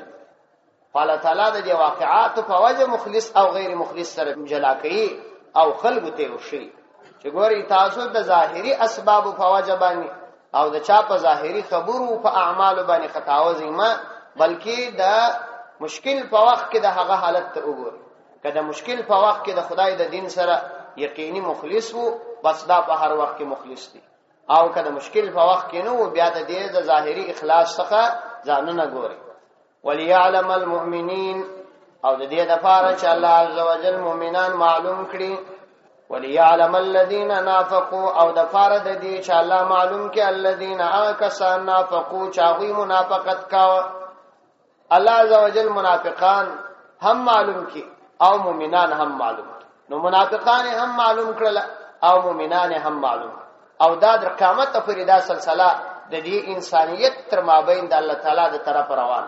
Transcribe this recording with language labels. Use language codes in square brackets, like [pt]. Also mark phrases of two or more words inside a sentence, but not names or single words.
[ps] الله تعالی د دې واقعات په وجه مخلص او غیر مخلص سره جلا کوي او خلق ته وشي چې ګوري تاسو د ظاهري اسباب په وجه باندې او د چا په ظاهري خبرو په اعمال باندې خطاوځي ما، بلکې د مشکل په وخت کې د هغه حالت ته وګورئ. کله مشکل په وخت کې د خدای د دین سره یقیني مخلص وو، بس دا په هر وخت کې مخلص دي، او کله مشکل په وخت کې نو بیا د دې د ظاهري اخلاص څخه ځانونه ګورئ. [ar] وليعلم المؤمنين [ps] او د دې لپاره چې الله عزوجل مؤمنان معلوم کړي، [ar] وليعلم الذين نافقوا [ps] او د لپاره د دې چې الله معلوم کړي [ar] الذين اكسان نافقوا [ps] چې هغه منافقت کاوه. الله عزوجل منافقان هم معلوم کړي او مؤمنان هم معلوم، نو منافقان هم معلوم کړل او مؤمنان هم معلوم، او دا د قیامت پورې دا سلسله د دې انسانيت تر مابین د الله تعالی د طرف روان.